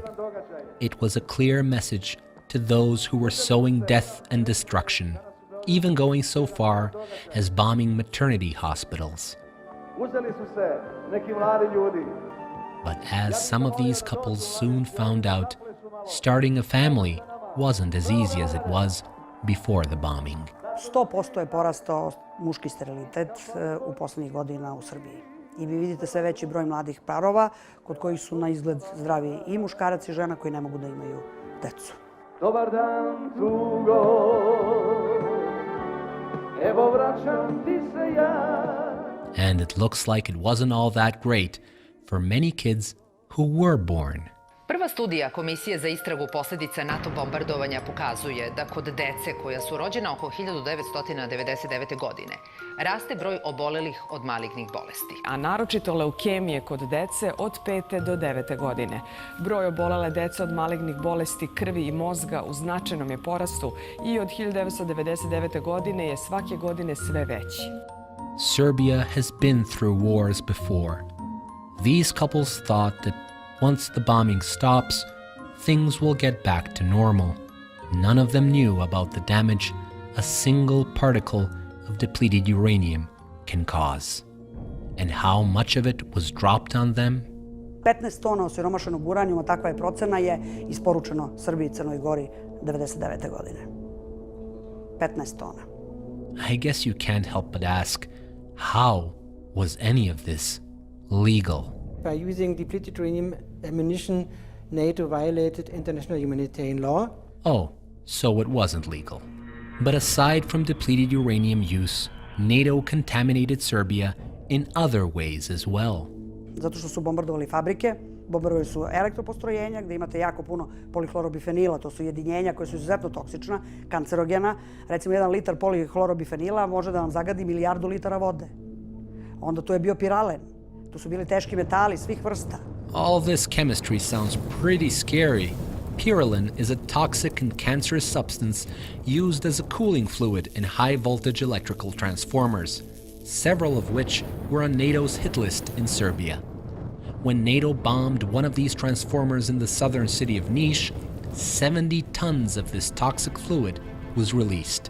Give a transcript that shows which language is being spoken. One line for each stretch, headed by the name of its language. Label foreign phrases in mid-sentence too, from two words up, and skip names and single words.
English: It was a clear message to those who were sowing death and destruction, even going so far as bombing maternity hospitals. But as some of these couples soon found out, starting a family wasn't as easy as it was before the bombing.
Serbian: 100% je porastao muški sterilitet u poslednjih godina u Srbiji. I vi vidite sve veći broj mladih parova kod kojih su na izgled zdravi i muškarac i žena koji ne mogu da imaju decu. Dobar dan, tugo, evo vraćam ti se ja.
English: And it looks like it wasn't all that great for many kids who were born.
Serbian: Prva studija Komisije za istragu posledica NATO bombardovanja pokazuje da kod dece koja su rođena oko 1999. godine raste broj obolelih od malignih bolesti. A naročito leukemije kod dece od 5. do 9. godine. Broj obolele dece od malignih bolesti krvi i mozga u značajnom je porastu i od 1999. godine je svake godine sve veći.
English: Serbia has been through wars before. These couples thought that once the bombing stops, things will get back to normal. None of them knew about the damage a single particle of depleted uranium can cause, and how much of it was dropped on them.
Serbian: 15 tona osiromašenog uranijuma, takva je procena, je isporučeno Srbiji i Crnoj Gori 1999. godine. 15 tona.
English: I guess you can't help but ask, how was any of this legal? By using depleted uranium ammunition, NATO violated international humanitarian law. Oh, so it wasn't legal. But aside from depleted uranium use, NATO contaminated Serbia in other ways as well.
Serbian: Zato što su bombardovali fabrike, bombardovali su elektropostrojenja gde imate jako puno polihlorobifenila, to su jedinjenja koje su izuzetno toksična, kancerogena. Recimo 1 litar polihlorobifenila može da vam zagadi 1 milijardu litara vode. Onda tu je bio piralen. Tu su bili teški metali svih vrsta.
English: All this chemistry sounds pretty scary. Pyrrolin is a toxic and cancerous substance used as a cooling fluid in high-voltage electrical transformers, several of which were on NATO's hit list in Serbia. When NATO bombed one of these transformers in the southern city of Niš, 70 tons of this toxic fluid was released.